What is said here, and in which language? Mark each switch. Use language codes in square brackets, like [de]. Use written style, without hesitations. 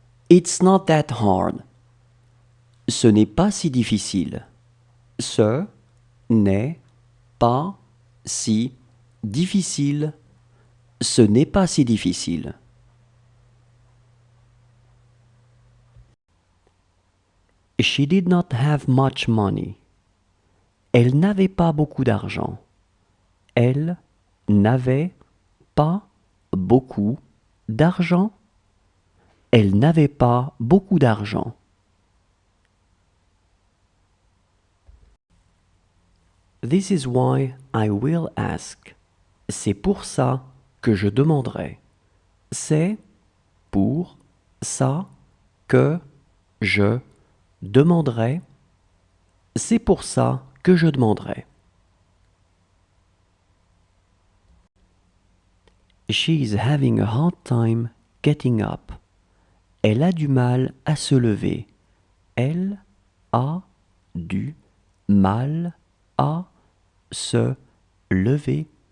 [en] It's not that hard. [fr] Ce n'est pas si difficile. Ce n'est pas si difficile. Ce n'est pas si difficile. [en] She did not have much money. [fr] Elle n'avait pas beaucoup d'argent. Elle n'avait pas beaucoup d'argent. Elle n'avait pas beaucoup d'argent. [en] This is why I will ask. [fr] C'est pour ça que je demanderai. C'est pour ça que je demanderai. C'est pour ça que je demanderai. [en] She is having a hard time getting up. [fr] Elle a du mal à se lever. Elle a du mal à se lever.